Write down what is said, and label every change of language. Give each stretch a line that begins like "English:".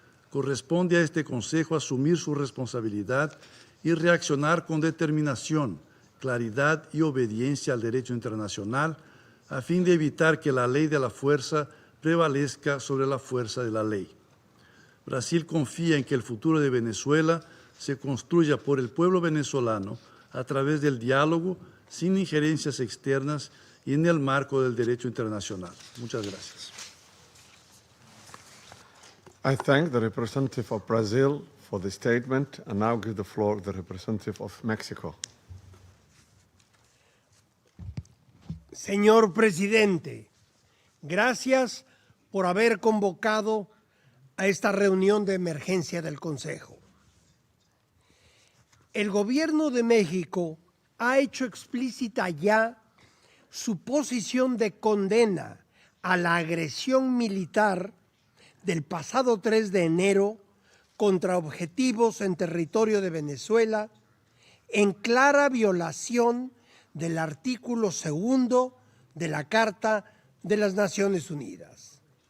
Spanish: Corresponde a este Consejo asumir su responsabilidad y reaccionar con determinación, claridad y obediencia al derecho internacional, a fin de evitar que la ley de la fuerza prevalezca sobre la fuerza de la ley. Brasil confía en que el futuro de Venezuela se construya por el pueblo venezolano a través del diálogo, sin injerencias externas y en el marco del derecho internacional. Muchas gracias.
English: I thank the representative of Brazil for the statement and now give the floor to the representative of Mexico.
Spanish: Señor presidente, gracias por haber convocado a esta reunión de emergencia del Consejo. El gobierno de México ha hecho explícita ya su posición de condena a la agresión militar del pasado 3 de enero contra objetivos en territorio de Venezuela, en clara violación del artículo 2 de la Carta de las Naciones Unidas.